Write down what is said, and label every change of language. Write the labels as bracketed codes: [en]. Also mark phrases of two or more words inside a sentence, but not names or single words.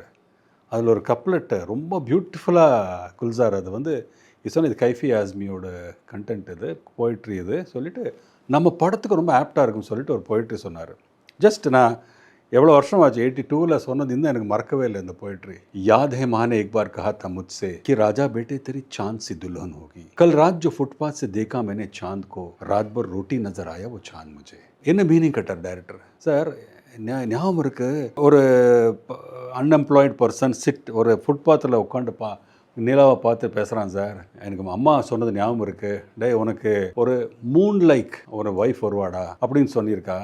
[ta] அதில் ஒரு கப்லெட்டு ரொம்ப பியூட்டிஃபுல்லாக குல்சார் அது வந்து இது கைஃபி ஆஸ்மியோட கண்டென்ட் இது, போய்ட்ரி இது சொல்லிவிட்டு நம்ம படத்துக்கு ரொம்ப ஆப்டாக இருக்குன்னு சொல்லிட்டு ஒரு போய்ட்ரி சொன்னார். ஜஸ்ட் நான் எவ்வளோ வருஷம் ஆச்சு, 82ல் சொன்னது இன்னும் எனக்கு மறக்கவே இல்லை இந்த போய்ट्री. [hi] याद है माँ ने एक बार कहा था मुझसे कि राजा बेटे तेरी चांद सी दुल्हन होगी. कल रात जो फुटपाथ से देखा मैंने चांद को, रात भर रोटी नजर आया वो चांद मुझे. [ta] என்ன மீனிங் கட்டார் டைரக்டர் சார். ஞாபகம் இருக்குது, ஒரு [en] unemployed person [ta] ஒரு ஃபுட்பாத்தில் உட்காந்து நிலாவை பார்த்து பேசுகிறான் சார். எனக்கு அம்மா சொன்னது ஞாபகம் இருக்குது, டே உனக்கு ஒரு [en] moon like [ta] ஒரு ஒய்ஃப் வருவாடா அப்படின்னு சொல்லியிருக்கா.